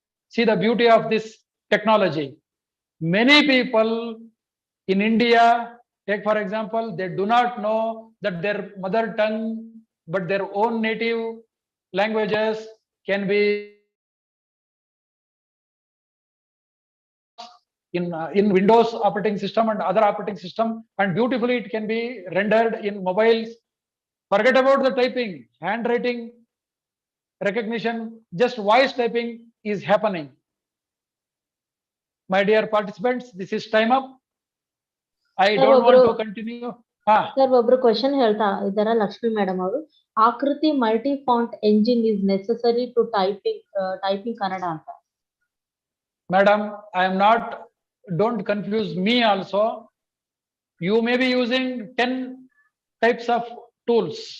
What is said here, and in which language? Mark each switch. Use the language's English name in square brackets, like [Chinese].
[English] See the beauty of this technology. Many people in India, take for example, they do not know that their mother tongue, but their own native languages can be in Windows operating system and other operating system, and beautifully it can be rendered in mobiles. Forget about the typing, handwriting recognition, just voice typing is happening. My dear participants, this is time up. I don't want to continue. [Kannada] Sir, ಒಬ್ರು question ಹೇಳ್ತಾ ಇದಾರ Lakshmi madam ಅವರು. [English] Akruti multi font engine is necessary to typing Kannada [Kannada] ಅಂತ. [English] Madam, I am not, don't confuse me also. You may be using 10 types of tools.